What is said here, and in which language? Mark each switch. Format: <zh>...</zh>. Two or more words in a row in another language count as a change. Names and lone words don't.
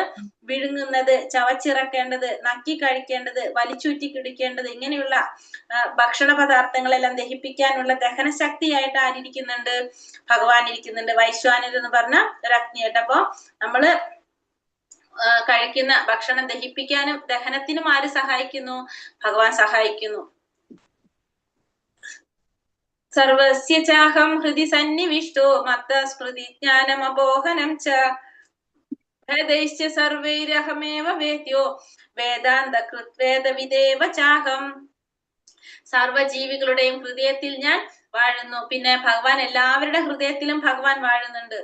<ml>വിഴുങ്ങുന്നത്, ചവച്ചിറക്കേണ്ടത്, നക്കി കഴിക്കേണ്ടത്, വലിച്ചൂറ്റി കുടിക്കേണ്ടത്, ഇങ്ങനെയുള്ള ഭക്ഷണ പദാർത്ഥങ്ങളെല്ലാം ദഹിപ്പിക്കാനുള്ള ദഹനശക്തിയായിട്ട് ആരിയ്ക്കുന്നുണ്ട്? ഭഗവാൻ ഇരിക്കുന്നുണ്ട്. വൈശ്വാനരൻ എന്ന് പറഞ്ഞ ഒരു അഗ്നിയായിട്ട്. അപ്പൊ നമ്മള് കഴിക്കുന്ന ഭക്ഷണം ദഹിപ്പിക്കാനും ദഹനത്തിനും ആര് സഹായിക്കുന്നു? ഭഗവാൻ സഹായിക്കുന്നു.</ml> <sa>സർവസ്യ ചാഹം ഹൃദി സന്നിവിഷ്ടോ മത്ത സ്മൃതി ജ്ഞാനമപോഹനം ച ഭേദൈശ്ച സർവൈരഹമേവ വേദ്യോ വേദാന്ത കൃത്വേദവിദേവ ചാഹം.</sa> <ml>സർവജീവികളുടെയും ഹൃദയത്തിൽ ഞാൻ വാഴുന്നു. പിന്നെ ഭഗവാൻ എല്ലാവരുടെ ഹൃദയത്തിലും ഭഗവാൻ വാഴുന്നുണ്ട്.</ml>